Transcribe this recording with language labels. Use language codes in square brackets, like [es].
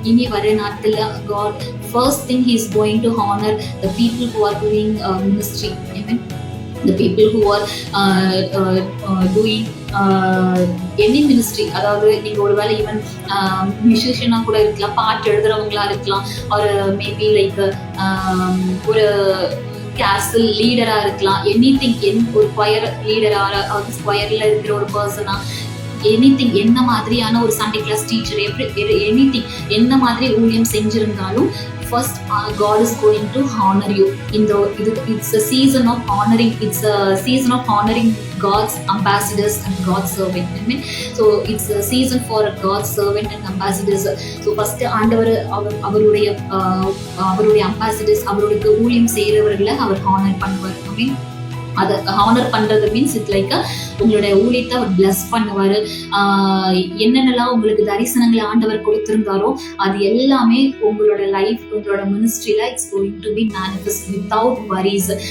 [ta] இனி வர நாட்கள்ல [en] God first thing he is going to honor the people who are doing ministry. Amen. The people who are doing any ministry. [ta] அதாவது நீங்க ஒருவேளை even மியூசிஷியனா கூட இருக்கலாம், பாட்டு எழுதுறவங்களா இருக்கலாம், ஒரு மேபி லைக் ஒரு கேசல் லீடரா இருக்கலாம், எனிதிங், ஒரு ஸ்கொயர் லீடரா, ஸ்கொயர்ல இருக்கிற ஒரு பர்சனா, எனிதிங், என்ன மாதிரியான ஒரு சண்டே கிளாஸ் டீச்சர், எனிதிங், என்ன மாதிரி ஊழியம் செஞ்சிருந்தாலும் [en] first God is going to honor you. It's a season of honoring. It's a season of honoring God's ambassadors and God's servant. I mean, so it's a season for God's servant and ambassadors. [ta] So first ஆண்டவர் அவருடைய ambassadors, அவருடைய ஊழியம் செய்யறவர்களை அவர் honor பண்ணுவார். [en] I mean, [ta] அதை honour பண்றது means it like உங்களுடைய ஊழியத்தை அவர் plus பண்ணுவாரு. என்னென்னலாம் உங்களுக்கு தரிசனங்களை ஆண்டவர் கொடுத்திருந்தாரோ அது எல்லாமே உங்களோட லைஃப், உங்களோட மினிஸ்ட்ரியில [en] It's going to be manifest without worries.